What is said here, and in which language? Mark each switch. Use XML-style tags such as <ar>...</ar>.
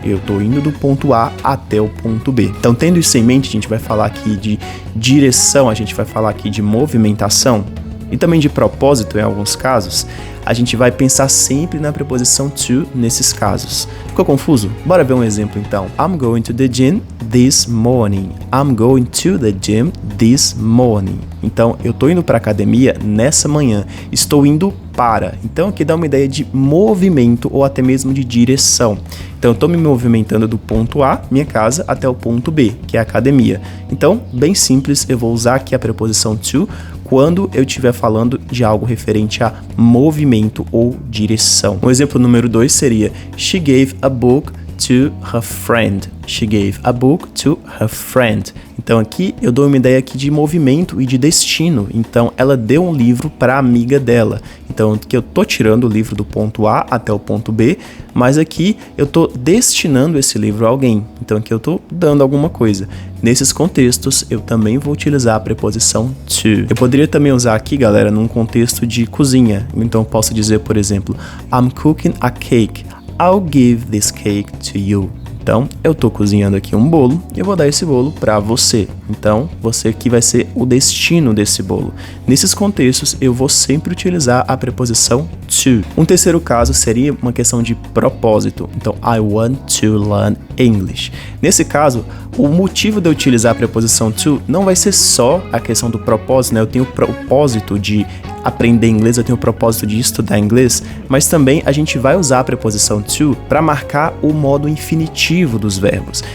<pt>Eu estou indo do ponto A até o ponto B. Então, tendo isso em mente, a gente vai falar aqui de direção, a gente vai falar aqui de movimentação e também de propósito em alguns casos. A gente vai pensar sempre na preposição to nesses casos. Ficou confuso? Bora ver um exemplo então.</pt> <en>I'm going to the gym this morning. I'm going to the gym this morning.</en> <pt>Então, eu tô indo para a academia nessa manhã. Estou indo para. Então, aqui dá uma ideia de movimento ou até mesmo de direção. Então, eu estou me movimentando do ponto A, minha casa, até o ponto B, que é a academia. Então, bem simples, eu vou usar aqui a preposição to quando eu estiver falando de algo referente a movimento ou direção. Um exemplo número 2 seria</pt> <en>She gave a book to her friend. She gave a book to her friend.</en> <pt>Então aqui eu dou uma ideia aqui de movimento e de destino. Então ela deu um livro para a amiga dela. Então que eu tô tirando o livro do ponto A até o ponto B, mas aqui eu tô destinando esse livro a alguém. Então aqui eu tô dando alguma coisa. Nesses contextos eu também vou utilizar a preposição to. Eu poderia também usar aqui, galera, num contexto de cozinha. Então eu posso dizer, por exemplo,</pt> <en>I'm cooking a cake. I'll give this cake to you.</en> <pt>Então, eu tô cozinhando aqui um bolo e eu vou dar esse bolo para você. Então, você aqui vai ser o destino desse bolo. Nesses contextos, eu vou sempre utilizar a preposição to. Um terceiro caso seria uma questão de propósito. Então,</pt> <en>I want to learn English.</en> <pt>Nesse caso, o motivo de eu utilizar a preposição to não vai ser só a questão do propósito, né? Eu tenho o propósito de aprender inglês, eu tenho o propósito de estudar inglês, mas também a gente vai usar a preposição to para marcar o modo infinitivo dos verbos.</pt>